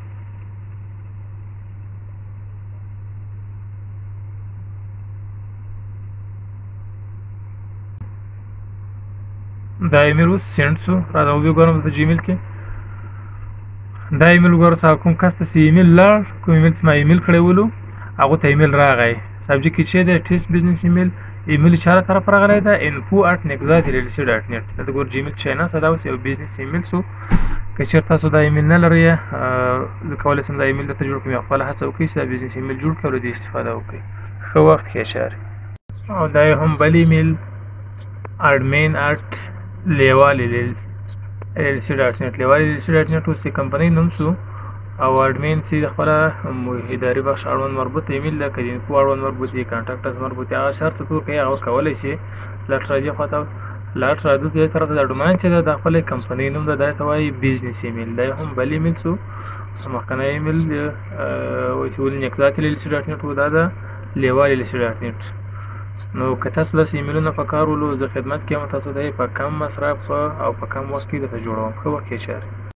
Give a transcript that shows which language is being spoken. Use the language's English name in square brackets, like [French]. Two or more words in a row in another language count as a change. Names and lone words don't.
[Pashto] دا ایمیل اوس سینډ شو. راځه وګورم په جیمیل کې دا ایمیل وګوره چې کوم کس ته ایمیل لاړ، کوم ایمیل چې ما ایمیل کړی ولو هغو ته ایمیل راغی. سبجیکټ کې چې دی [English] test business email, [Pashto] ایمیل چا طرف راغلی ده info@nexad.lc.net. دا د ګور جیمیل چې نه دا اوس یو [English] business email [Pashto] شو. که چېرته تاسو دا ایمیل نه لرئ، زه کولی شم دا ایمیل درته جوړ کړم، یا خپله هڅه وکړئ چې دا [English] business email [Pashto] جوړ کړئ او له دې استفاده وکړئ. ښه وخت ښې چارې. او دا یې هم بل ایمیل admin@lewal.lc.net. lewal.lc.net اوس د کمپنۍ نوم شو، او اډمین چې د خپله اداري بخش اړوند مربوط ایمیل ده، که د انفو اړوند مربوط وي، کانټاکټس مربوط وي، هغه هر څه ټول کوي، هغه کولی شي. لټ را دې خواته لټ را دې طرف ته دا ډومین چې ده د خپلې کمپنۍ نوم ده، دا ته وایي [English] business email. [Pashto] دا هم بل ایمیل شو. مخکنی ایمیل چې ولې nexad.lc.net و، دا ده lewal.lc.net. نو که تاسو داسې ایمیلونه په کار ولو، زه خدمت کې یم، تاسو ته یې په کم مصرف او په کم وخت کې درته جوړوم. ښه وخت ښې چارې.